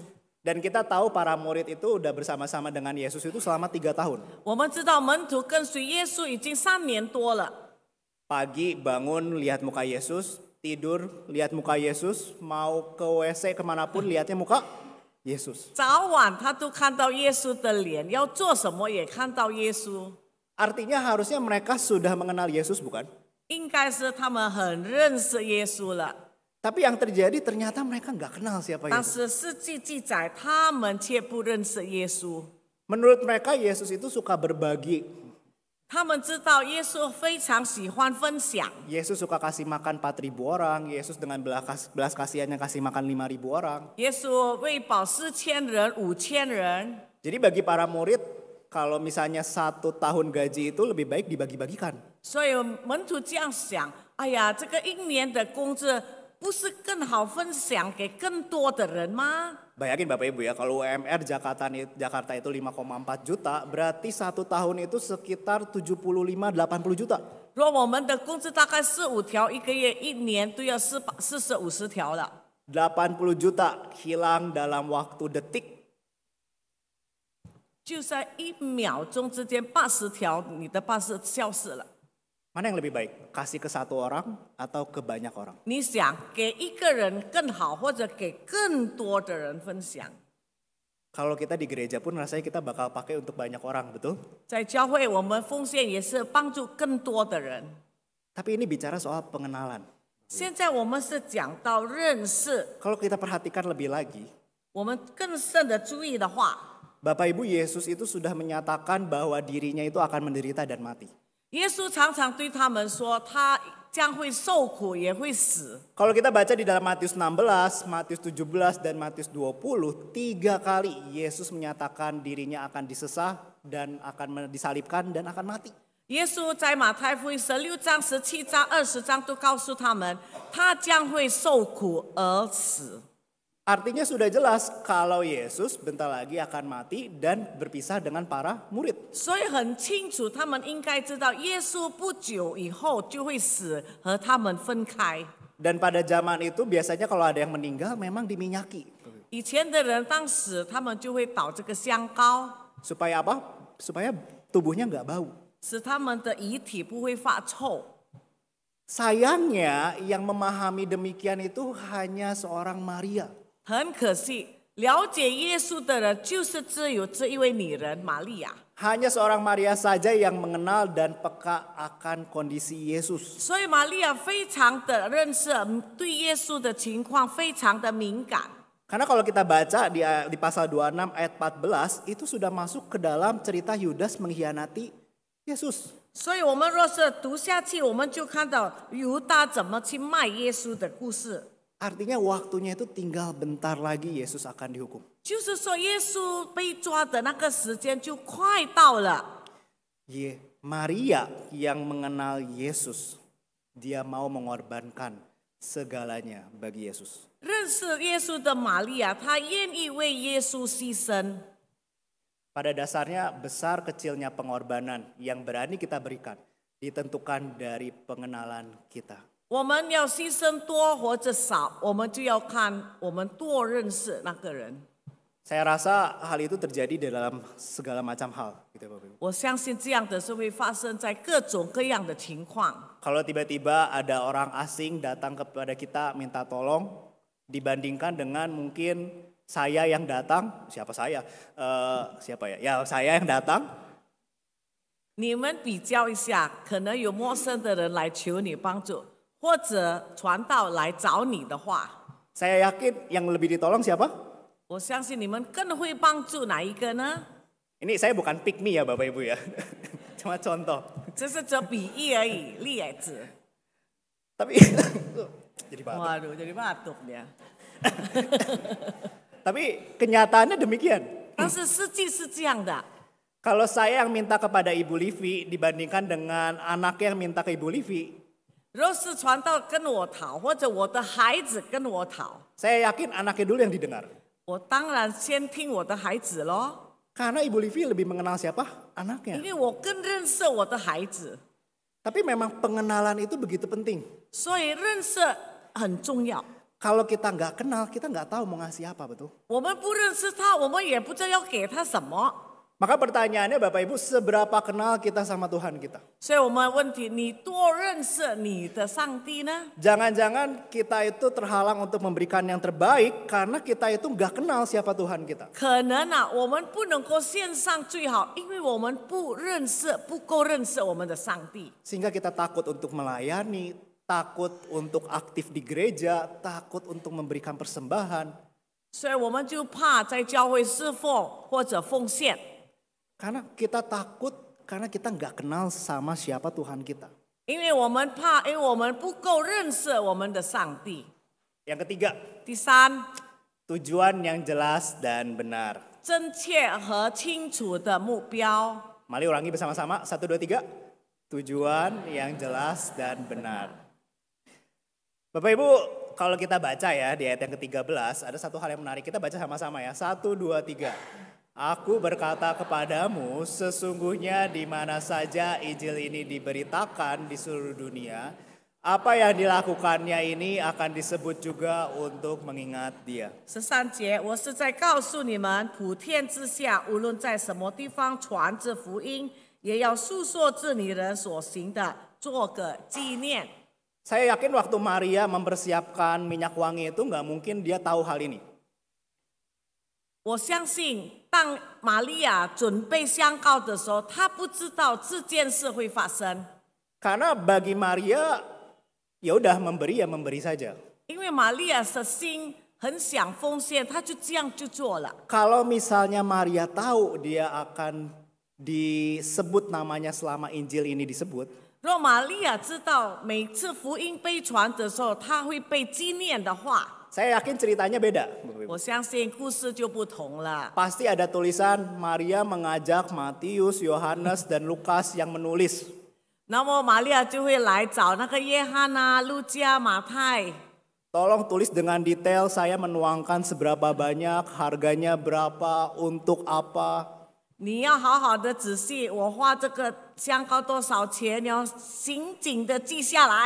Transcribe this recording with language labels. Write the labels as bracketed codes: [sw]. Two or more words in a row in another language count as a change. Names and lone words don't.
[id] Dan kita tahu para murid itu udah bersama-sama dengan Yesus itu selama 3 tahun. [zh] 我们知道门徒跟随耶稣已经3年多了。 [id] Pagi bangun lihat muka Yesus, tidur lihat muka Yesus, mau ke WC kemanapun lihatnya muka Yesus. [zh] 早晚他都看到耶稣的脸，要做什么也看到耶稣。 [id] Artinya harusnya mereka sudah mengenal Yesus bukan? [zh] 应该是他们很认识耶稣了， [id] Tapi yang terjadi ternyata mereka nggak kenal siapa [zh] 但 [id] Yesus. [zh] 是事迹记载，他们却不认识耶稣。 [id] Menurut mereka Yesus itu suka berbagi. [zh] 他们知道耶稣非常喜欢分享， [id] Yesus suka kasih makan 4.000 orang. Yesus dengan belas kasihannya kasih makan 5.000 orang. [zh] 耶稣喂饱4000人、5000人。 [id] Jadi bagi para murid, kalau misalnya 1 tahun gaji itu lebih baik dibagi-bagikan. [zh] 所以门徒这样想：哎呀，这个1年的工资不是更好分享给更多的人吗？ [id] Bayangin Bapak Ibu ya, kalau UMR Jakarta itu 5,4 juta, berarti 1 tahun itu sekitar 75-80 juta. [zh] 如果我们的工资大概4-5条，一个月1年都要40-50条了。 [id] 80 juta hilang dalam waktu detik. [zh] 就在1秒钟之间，80条你的办事消失了。 [id] Mana yang lebih baik? Kasih ke 1 orang atau ke banyak orang? [zh] 你想给一个人更好，或者给更多的人分享？ [id] Kalau kita di gereja pun rasanya kita bakal pakai untuk banyak orang, betul? [zh] 在教会，我们奉献也是帮助更多的人。 [id] Tapi ini bicara soal pengenalan. [zh] 现在我们是讲到认识， [id] Kalau kita perhatikan lebih lagi, [zh] 我们更深的注意的话， [id] Bapak Ibu Yesus itu sudah menyatakan bahwa dirinya itu akan menderita dan mati. [zh] 耶稣常常对他们说，他将会受苦，也会死。 [id] Kalau kita baca di dalam Matius 16, Matius 17, dan Matius 20, 3 kali Yesus menyatakan dirinya akan disesah dan akan disalibkan dan akan mati. [zh] 耶稣在马太福音16章、17章、20章都告诉他们，他将会受苦而死。 [id] Artinya sudah jelas kalau Yesus bentar lagi akan mati dan berpisah dengan para murid. [zh] 所以很清楚，他们应该知道，耶稣不久以后就会死，和他们分开。 [id] Dan pada zaman itu biasanya kalau ada yang meninggal memang diminyaki. [zh] 以前的人当时他们就会倒这个香膏， [id] Supaya apa? Supaya tubuhnya nggak bau. [zh] 使他们的遗体不会发臭。 [id] Sayangnya yang memahami demikian itu hanya seorang Maria. [zh] 很可惜，了解耶稣的人就是只有这一位女人玛利亚。 [id] Hanya seorang Maria saja yang mengenal dan peka akan kondisi Yesus. [zh] 所以玛利亚非常的认识，对耶稣的情况非常的敏感。 [id] Karena kalau kita baca di pasal 26 ayat 14 itu sudah masuk ke dalam cerita Yudas mengkhianati Yesus. [zh] 所以我们若是读下去，我们就看到犹大怎么去卖耶稣的故事。 [id] Artinya waktunya itu tinggal bentar lagi Yesus akan dihukum. [zh] 就是说，耶稣被抓的那个时间就快到了。 [id] Maria yang mengenal Yesus, dia mau mengorbankan segalanya bagi Yesus. [zh] 认识耶稣的玛利亚，她愿意为耶稣牺牲。 [id] Pada dasarnya besar kecilnya pengorbanan yang berani kita berikan ditentukan dari pengenalan kita. [zh] 我们要牺牲多或者少，我们就要看我们多认识那个人。 [id] Saya rasa hal itu terjadi dalam segala macam hal, gitu ya, Bapak Ibu. [zh] 我相信这样的是会发生在各种各样的情况。 [id] Kalau tiba-tiba ada orang asing datang kepada kita minta tolong, dibandingkan dengan mungkin saya yang datang, siapa saya? Siapa ya? Ya saya yang datang. [zh] 你们比较一下，可能有陌生的人来求你帮助，或者传道来找你的话， [id] Saya yakin yang lebih ditolong siapa? [zh] 我相信你们更会帮助哪一个呢？ [id] Ini saya bukan [en] pick me [id] ya Bapak Ibu ya. Cuma contoh. [zh] 这是这比喻而已，例子。 [id] Tapi jadi batuk. Waduh, jadi batuk dia. Tapi kenyataannya demikian. [zh] 但是实际是这样的， [id] Kalau saya yang minta kepada Ibu Livi dibandingkan dengan anaknya yang minta ke Ibu Livi, [zh] 若是传道跟我讨，或者我的孩子跟我讨， [id] saya yakin anaknya dulu yang didengar. [zh] 我当然先听我的孩子咯， [id] Karena Ibu Livi lebih mengenal siapa? [zh] 因 [id] Anaknya. [zh] 为我更认识我的孩子， [id] Tapi memang pengenalan itu begitu penting. [zh] 所以认识很重要。 [id] Kalau kita nggak kenal, kita nggak tahu mau ngasih apa, betul? [zh] 我们不认识他，我们也不知道要给他什么。 [id] Maka pertanyaannya Bapak Ibu, seberapa kenal kita sama Tuhan kita? [zh] 所以我们问题，你多认识你的上帝呢？ [id] Jangan-jangan kita itu terhalang untuk memberikan yang terbaik karena kita itu nggak kenal siapa Tuhan kita. [zh] 可能啊，我们不能够献上最好，因为我们不认识，不够认识我们的上帝。 [id] Sehingga kita takut untuk melayani, takut untuk aktif di gereja, takut untuk memberikan persembahan. [zh] 所以我们就怕在教会侍奉或者奉献， [id] Karena kita takut karena kita nggak kenal sama siapa Tuhan kita. [zh] 因为我们怕，因为我们不够认识我们的上帝。 [id] Yang ketiga, [zh] 第三， [id] tujuan yang jelas dan benar. [zh] 真切和清楚的目标。 [id] Mari ulangi bersama-sama, 1, 2, 3. Tujuan yang jelas dan benar. Bapak Ibu, kalau kita baca ya di ayat yang ke-13, ada satu hal yang menarik. Kita baca sama-sama ya, 1, 2, 3. Aku berkata kepadamu, sesungguhnya di mana saja Injil ini diberitakan di seluruh dunia, apa yang dilakukannya ini akan disebut juga untuk mengingat dia. [zh] 13 节，我是在告诉你们，普天之下，无论在什么地方传这福音，也要述说这女人所行的，做个纪念。 [id] Saya yakin waktu Maria mempersiapkan minyak wangi itu nggak mungkin dia tahu hal ini. [zh] 我相信，当玛利亚准备香膏的时候，她不知道这件事会发生， [id] Karena bagi Maria, ya udah memberi ya memberi saja. [zh] 因为玛利亚的心很想奉献，她就这样就做了。 [id] Kalau misalnya Maria tahu dia akan disebut namanya selama Injil ini disebut, [zh] 若玛利亚知道每次福音被传的时候，她会被纪念的话， [id] saya yakin ceritanya beda. [zh] 我相信故事就不同了。 [id] Pasti ada tulisan Maria mengajak Matius, Yohanes, dan Lukas yang menulis. [zh] 那么玛利亚就会来找那个约翰啊、路加、马太， [id] Tolong tulis dengan detail saya menuangkan seberapa banyak, harganya berapa, untuk apa. [zh] 你要好好的仔细，我花这个香膏多少钱，你要紧紧的记下来。